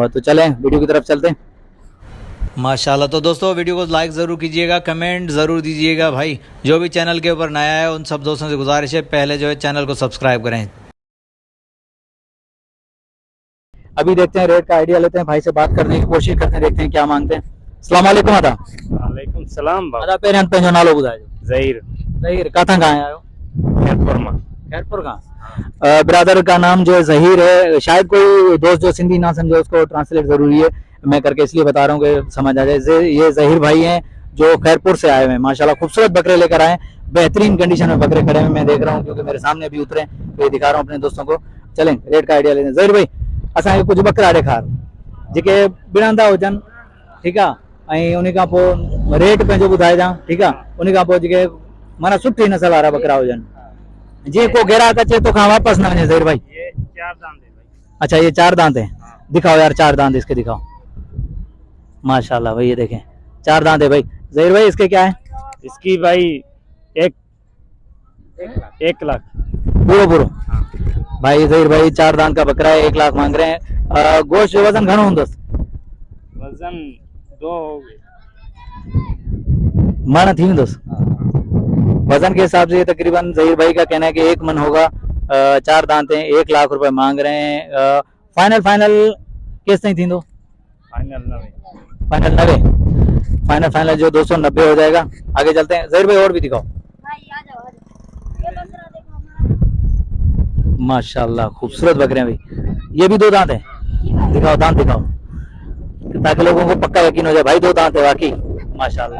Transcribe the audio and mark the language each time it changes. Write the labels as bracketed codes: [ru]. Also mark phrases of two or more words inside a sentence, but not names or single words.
[ur] تو چلیں ویڈیو کی طرف چلتے ہیں ماشاءاللہ. تو دوستو ویڈیو کو لائک ضرور کیجیے گا، کمنٹ ضرور دیجیے گا بھائی. جو بھی چینل کے اوپر نیا ہے ان سب دوستوں سے گزارش ہے پہلے جو ہے چینل کو سبسکرائب کریں. ابھی دیکھتے ہیں ریٹ کا آئیڈیا لیتے ہیں، بھائی سے بات کرنے کی کوشش کرتے ہیں، دیکھتے ہیں کیا مانگتے ہیں. [ar] السلام علیکم [sd] आदा। [ar] وعلیکم سلام [sd] बाबा। आदा पेरें पंहिंजो नालो ॿुधाइजो। ज़हीर। ज़हीर, काथां खां आया आहियो? खैरपुर मां। [ur] خیرپور کا. برادر کا نام جو ہے ظہیر ہے۔ شاید کوئی دوست جو سندھی نہ سمجھے اس کو ٹرانسلیٹ ضروری ہے، میں کر کے اس لیے بتا رہا ہوں کہ سمجھ آ جائے. یہ ظہیر بھائی ہیں جو خیرپور سے آئے ہوئے ہیں ماشاءاللہ۔ خوبصورت بکرے لے کر آئے، بہترین کنڈیشن میں بکرے کھڑے ہیں، میں دیکھ رہا ہوں کیونکہ میرے سامنے ابھی اترے، تو یہ دکھا رہا ہوں اپنے دوستوں کو. چلیں ریٹ کا آئیڈیا لیتے ہیں. [sd] ज़हीर भाई असांखे कुछ बकरा ॾेखार जेके ॿिणंदा हुजनि, ठीकु आहे, ऐं उन खां पोइ रेट पंहिंजो ॿुधाइजां, ठीकु आहे। उन खां पोइ जेके माना सुठी नस्ल वारा बकरा हुजनि, जीअं को ग्राहक अचे तो खां वापस न वञे। ज़हीर भाई [ur] یہ 4 دانت ہے بھائی. اچھا یہ 4 دانت ہے، دکھاؤ یار 4 دانت اس کے دکھاؤ ماشاءاللہ بھائی. یہ دیکھیں 4 دانت ہے بھائی۔ ظہیر بھائی اس کے کیا ہے? اس کی بھائی 1 لاکھ [sd] पूरो भाई। [ur] ظہیر بھائی 4 دانت کا بکرا ہے، 1 لاکھ مانگ رہے ہیں. [sd] गोश्त वजन घणो हूंदस? [ur] وزن 2 ہو گئے [sd] मन थी हूंदस। [ur] وزن کے حساب سے تقریباً ظہیر بھائی کا کہنا ہے کہ 1 من ہوگا. 4 دانت ہیں، 1 لاکھ روپے مانگ رہے ہیں. [sd] फाइनल किस ताईं थींदो? फाइनल [ur] 90 فائنل جو 290 ہو جائے گا۔ آگے چلتے ہیں. ظہیر بھائی اور بھی دکھاؤ ماشاءاللہ، خوبصورت بکرے ہیں بھائی. یہ بھی 2 دانت ہیں، دکھاؤ دانت دکھاؤ تاکہ لوگوں کو پکا یقین ہو جائے بھائی 2 دانت ہے واقعی ماشاءاللہ.